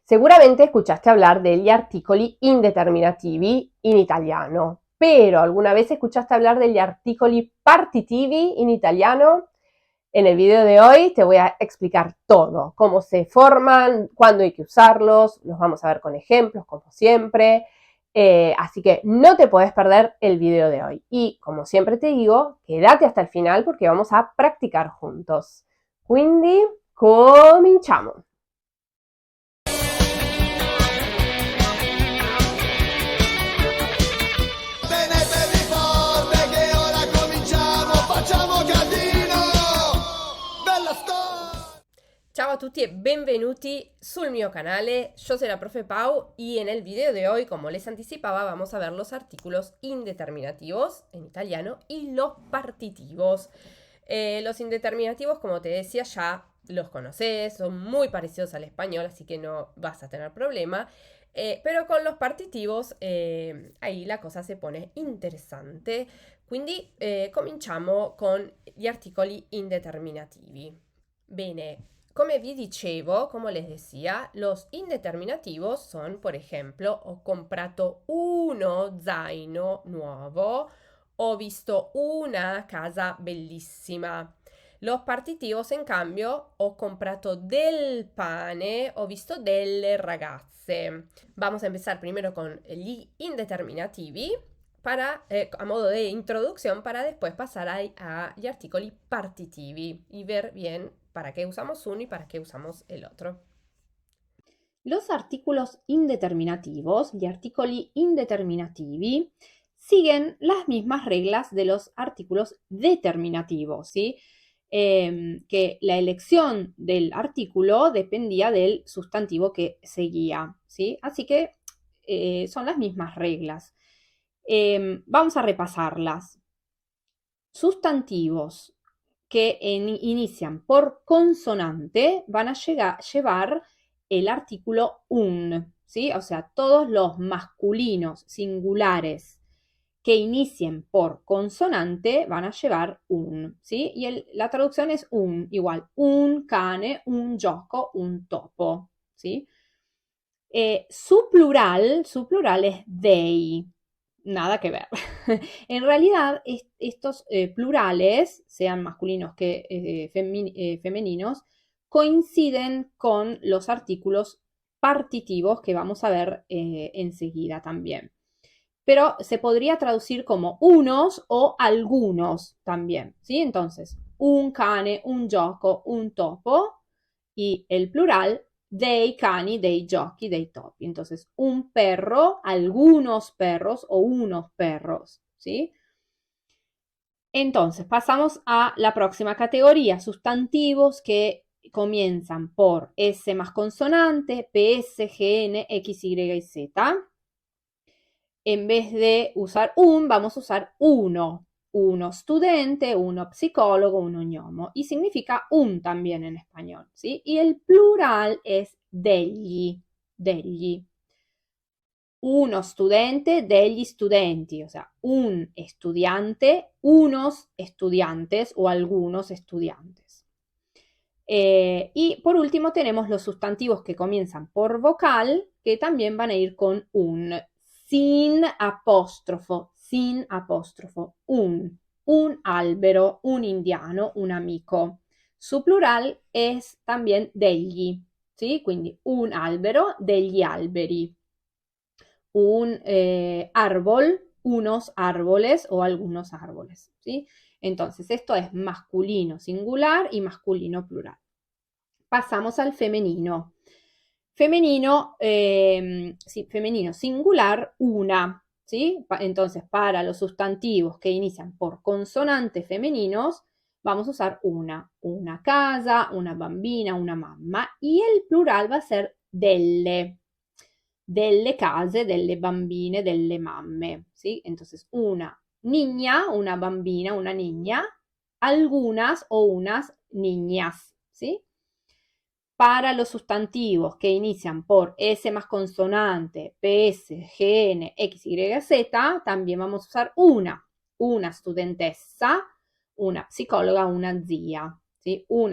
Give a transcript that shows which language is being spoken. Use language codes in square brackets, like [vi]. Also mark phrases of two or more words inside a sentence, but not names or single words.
[it] Sicuramente [es] escuchaste hablar [it] degli articoli indeterminativi in italiano, [es] pero ¿alguna vez escuchaste hablar [it] degli articoli partitivi in italiano? [es] En el video de hoy te voy a explicar todo, cómo se forman, cuándo hay que usarlos, los vamos a ver con ejemplos, como siempre. Así que no te podés perder el video de hoy. Y como siempre te digo, quédate hasta el final porque vamos a practicar juntos. [it] Quindi, cominciamo! Tenetevi forte che ora cominciamo, facciamo casino! Bella storia! Ciao a tutti e benvenuti sul mio canale, [es] yo soy la profe Pau y en el video de hoy, como les anticipaba, vamos a ver los artículos indeterminativos en italiano y los partitivos. Los indeterminativos, como te decía, ya los conoces, son muy parecidos al español, así que no vas a tener problema. Pero con los partitivos ahí la cosa se pone interessante. [it] Quindi cominciamo con gli articoli indeterminativi. Bene, come vi dicevo, [es] como les decía, los indeterminativos son, por ejemplo, [it] ho comprato uno zaino nuovo, ho visto una casa bellissima. [es] Los partitivos, en cambio, [it] ho comprato del pane, ho visto delle ragazze. [es] Vamos a empezar primero con [it] gli indeterminativi [es] para, a modo de introducción para después pasar [it] agli articoli partitivi [es] y ver bien para qué usamos uno y para qué usamos el otro. Los artículos indeterminativos, [it] gli articoli indeterminativi, [es] siguen las mismas reglas de los artículos determinativos, ¿sí? Que la elección del artículo dependía del sustantivo que seguía, ¿sí? Así que son las mismas reglas. Vamos a repasarlas. Sustantivos que inician por consonante van a llevar el artículo un, ¿sí? O sea, todos los masculinos singulares que inicien por consonante van a llevar un, ¿sí? Y la traducción es un, igual, [it] un cane, un gioco, un topo, [es] ¿sí? Su plural es dei, nada que ver. En realidad, estos plurales, sean masculinos que femeninos, coinciden con los artículos partitivos que vamos a ver enseguida también. Pero se podría traducir como unos o algunos también, ¿sí? Entonces, [it] un cane, un gioco, un topo, [es] y el plural [it] dei cani, dei giochi, dei topi. [es] Entonces, un perro, algunos perros o unos perros, ¿sí? Entonces, pasamos a la próxima categoría, sustantivos que comienzan por S más consonante, PS, GN, X, Y y Z. En vez de usar un, vamos a usar uno. [it] Uno studente, uno psicólogo, uno gnomo. [es] Y significa un también en español, ¿sí? Y el plural es degli, degli. [it] Uno studente, degli studenti, [es] o sea, un estudiante, unos estudiantes o algunos estudiantes. Y por último tenemos los sustantivos que comienzan por vocal, que también van a ir con un, sin apóstrofo, [it] un albero, un indiano, un amico. [es] Su plural es también degli, ¿sí? [it] Quindi un albero, degli alberi. [es] Un árbol, unos árboles o algunos árboles, ¿sí? Entonces, esto es masculino singular y masculino plural. Pasamos al femenino. Femenino, sí, femenino singular, una, ¿sí? Entonces, para los sustantivos que inician por consonantes femeninos, vamos a usar [it] una casa, una bambina, una mamma, [es] y el plural va a ser [it] delle case, delle bambine, delle mamme, [es] ¿sí? Entonces, una niña, [it] una bambina, [es] una niña, algunas o unas niñas, ¿sí? Para los sustantivos que inician por S más consonante, PS, GN, X, Y, Z, también vamos a usar [it] una studentessa, una psicóloga, una zia, [es] ¿sí?